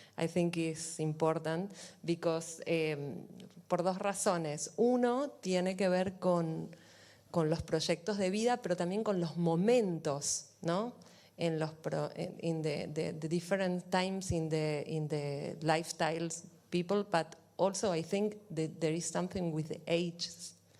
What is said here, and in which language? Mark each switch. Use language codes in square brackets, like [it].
[en] I think is important because, [es] por dos razones. Uno, tiene que ver con los proyectos de vida, pero también con los momentos, ¿no? [en] In the different times in the lifestyles people, but also I think that there is something with the ages.